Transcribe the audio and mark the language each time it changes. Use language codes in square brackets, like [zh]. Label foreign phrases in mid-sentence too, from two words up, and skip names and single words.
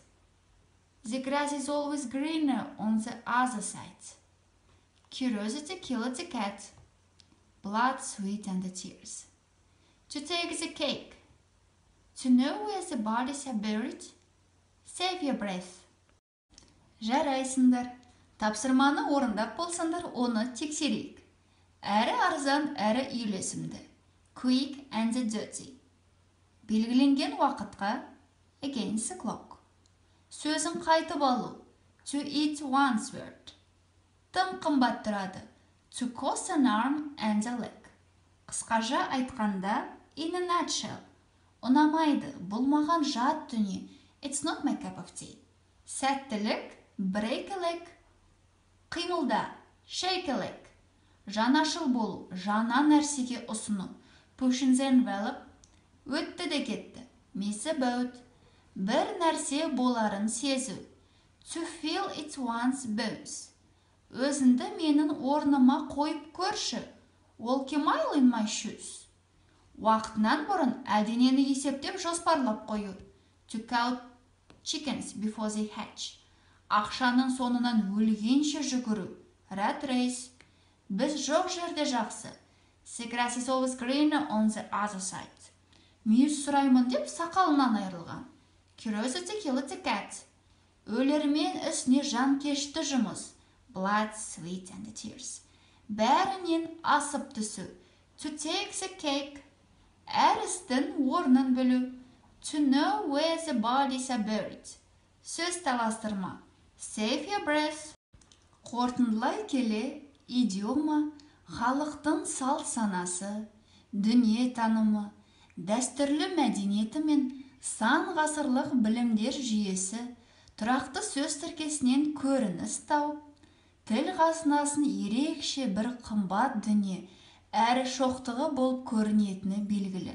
[en] The grass is always greener on the other side. Curiosity killed the cat. Blood, sweat, and the tears. To take the cake. To know where the bodies are buried. Save your breath. [kk] Жарайсыңдар. Тапсырманы орындап болсаңдар, оны тексерейік. Әрі арзан, әрі үйлесімді. [en] Quick and dirty. [kk] Белгіленген уақытқа [en] against the clock. [kk] Сөзін қайтып алу. [en] To eat one's word. [kk] Тым қымбат тұрады. [en] To cost an arm and a leg. [kk] Қысқаша айтқанда [en] in a nutshell. [kk] Ұнамайды, бұл маған жат дүние. [en] It's not my cup of tea. Сәттілік, break a leg. [kk] Қимылда, [en] shake a leg. [kk] Жанашыл болу, жаңа нәрсеге ұсыну. [en] Push in the envelope. [kk] Өтті де кетті. [en] Miss a boat. [kk] Бір нәрсе боларын сезу. [en] To feel it one's bones. [kk] Өзіңді менің орныма қойып көрші. [en] Walk a mile in my shoes. [kk] Уақытынан бұрын әлденені есептеп жоспарлап қою. [en] To count chickens before they hatch. [kk] Ақшаның соңынан өлгенше жүгіру. [en] Rat race. [kk] Біз жоқ жерде жақсы. [en] The grass is always greener on the other side. [kk] Мүйіз сұраймын деп сақалынан айырылған. [en] Curiosity killed the cat. [kk] Өлермен ісіне жан кешті жұмыс. [en] Blood, sweat, and tears. [kk] Бәрінен асып түсу. [en] To take the cake. [kk] Әр істің орнын білу. [en] To know where the bodies are buried. [kk] Сөз таластырма. [en] Save your breath. [kk] Қорытындылай келе, идиома халықтың салт санасы, дүние танымы, дәстүрлі мәдениеті мен сан ғасырлық білімдер жүйесі тұрақты сөз тіркесінен көрініс тауып, тіл қазынасын ерекше бір қымбат дүние әрі шоқтығы болып көрінетіні белгілі.